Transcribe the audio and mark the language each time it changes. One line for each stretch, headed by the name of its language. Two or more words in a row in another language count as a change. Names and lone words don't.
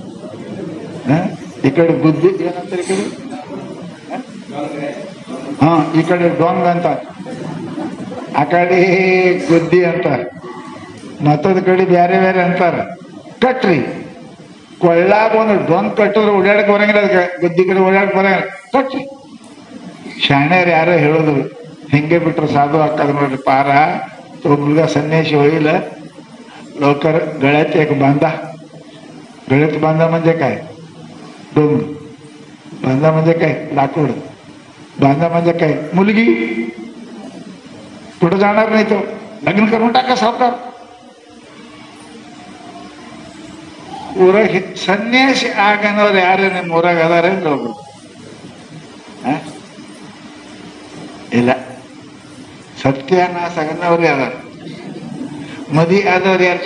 Kannada: ಈ ಕಡೆ ಬುದ್ಧಿ ಏನಂತಾರೆ, ಈ ಕಡೆ ಈ ಕಡೆ ಡೊಂಗ್ ಅಂತ, ಆ ಕಡೆ ಗುದ್ದಿ ಅಂತ, ಮತ್ತೊಂದು ಕಡೆ ಬೇರೆ ಬೇರೆ ಅಂತಾರ. ಕಟ್ರಿ, ಕೊಳ್ಳಾಗ ಒಂದು ಡೊಂಗ್ ಕಟ್ಟಿದ್ರೆ ಓಡಾಡಕ್ ಬರಂಗಿಲ್ಲ, ಅದಕ್ಕೆ ಗುದ್ದಿ ಕಡೆ ಓಡಾಡಕ್ ಬರಂಗಿಲ್ಲ, ಕಟ್ರಿ. ಶಾಣ್ಯರು ಯಾರೋ ಹೇಳೋದು, ಹಿಂಗೆ ಬಿಟ್ರೆ ಸಾಧು ಹಾಕದ ನೋಡ್ರಿ ಪಾರ.
Marathi: मुलगा संन्यासी होईल, लवकर गळ्यात एक बांधा. गळ्यात बांधा म्हणजे काय? डोंग. बांधा म्हणजे काय? लाकूड. बांधा म्हणजे काय? मुलगी. पुढे जाणार नाही तो, लग्न करून टाका सावकार.
Kannada: ಊರಾಗ ಸನ್ಯಾಸಿ ಆಗನವ್ರು ಯಾರು ನಿಮ್ಮ ಊರಾಗ ಅದಾರೇನ್ರಿ ಒಬ್ರು? ಇಲ್ಲ, ಸತ್ಯಾನಾಶ ಆಗನವ್ರು ಯಾರು? ಮದಿ ಆದವ್ರು ಯಾರು?